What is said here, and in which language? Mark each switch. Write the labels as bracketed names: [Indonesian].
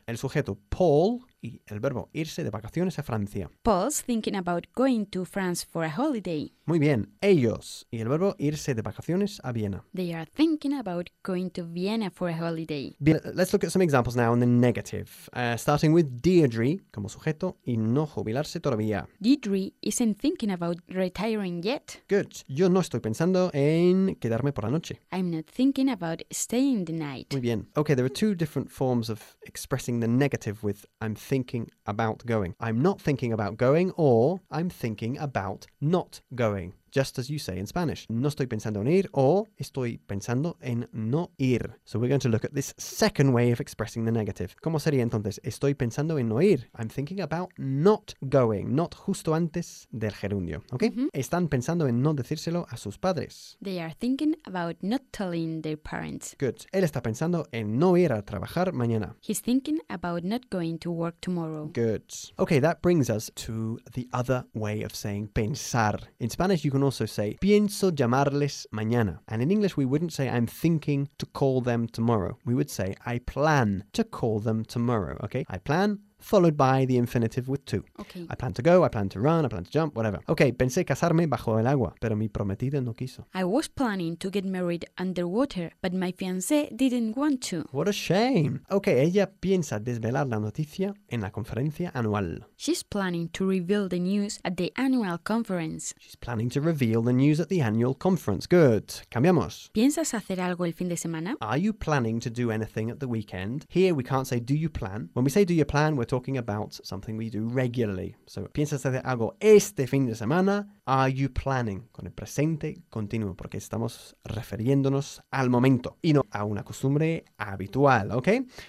[Spanish] El sujeto, Paul, y el verbo, irse de vacaciones a Francia. [English] Paul's thinking about going to France for a holiday. [Spanish] Muy bien. Ellos, y el verbo, irse de vacaciones a Viena. [English] They are thinking about going to Vienna for a holiday. [Spanish] Bien. [English] Let's look at some examples now in the negative. Starting with [Spanish] Deirdre, como sujeto, y no jubilarse todavía. [English] Deirdre isn't thinking about retiring yet. Good. [Spanish] Yo no estoy pensando en quedarme por la noche. [English] I'm not thinking about staying the night. [Spanish] Muy bien. [English] Okay, there are two different forms of expressing the negative with I'm thinking about going. I'm not thinking about going, or I'm thinking about not going. Just as you say in Spanish. [Spanish] No estoy pensando en ir, or estoy pensando en no ir. [English] So we're going to look at this second way of expressing the negative. [Spanish] ¿Cómo sería entonces? Estoy pensando en no ir. [English] I'm thinking about not going. [Spanish] Not justo antes del gerundio. ¿Okay? Mm-hmm. Están pensando en no decírselo a sus padres. [English] They are thinking about not telling their parents. Good. [Spanish] Él está pensando en no ir a trabajar mañana. [English] He's thinking about not going to work tomorrow. Good. Okay, that brings us to the other way of saying pensar. In Spanish, you can also say, [Spanish] pienso llamarles mañana. [English] And in English, we wouldn't say, I'm thinking to call them tomorrow. We would say, I plan to call them tomorrow. Okay? I plan, followed by the infinitive with to. Okay. I plan to go, I plan to run, I plan to jump, whatever. [Spanish] Okay, pensé casarme bajo el agua, pero mi prometida no quiso. [English] I was planning to get married underwater, but my fiancé didn't want to. What a shame. [Spanish] Okay, ella piensa desvelar la noticia en la conferencia anual. [English] She's planning to reveal the news at the annual conference. She's planning to reveal the news at the annual conference. [Spanish] Good. Cambiamos. ¿Piensas hacer algo el fin de semana? [English] Are you planning to do anything at the weekend? Here we can't say, do you plan? When we say, do you plan, we're talking about something we do regularly. [Spanish] So, ¿piensas hacer algo este fin de semana? [English] Are you planning? [Spanish] Con el presente continuo, porque estamos refiriéndonos al momento y no a una costumbre habitual, ¿ok?